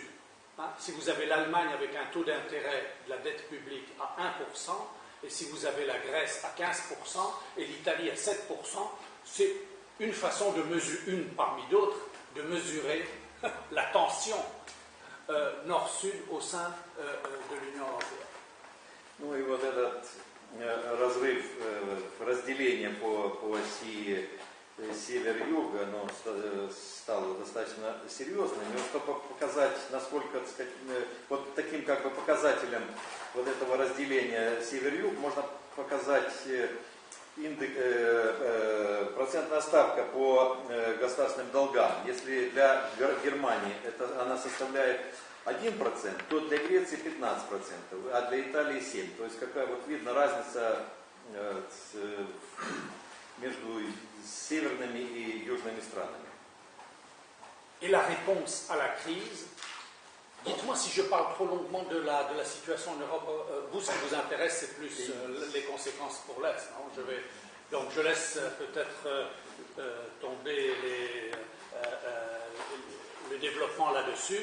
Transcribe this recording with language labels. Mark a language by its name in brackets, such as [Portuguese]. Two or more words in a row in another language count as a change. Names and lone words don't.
[French] Si vous avez l'Allemagne avec un taux d'intérêt de la dette publique à 1%, et si vous avez la Grèce à 15% et l'Italie à 7%, c'est une façon de mesurer, une parmi d'autres, de mesurer la tension nord-sud au sein de l'Union européenne. [Russian] Ну и вот этот разрыв, разделение по оси север-юг, оно стало достаточно серьезным. И чтобы показать, насколько, так сказать, вот таким как бы показателем вот этого разделения север-юг можно показать процентная ставка по государственным долгам. Если для Германии она составляет 1%, то для Греции 15%, а для Италии 7%. То есть какая вот видно разница между северными и южными странами. [French] Et la réponse à la crise, dites-moi si je parle trop longuement de la situation en Europe, vous, ce qui vous intéresse, c'est plus les conséquences pour l'Est. Donc je laisse peut-être tomber le développement là-dessus.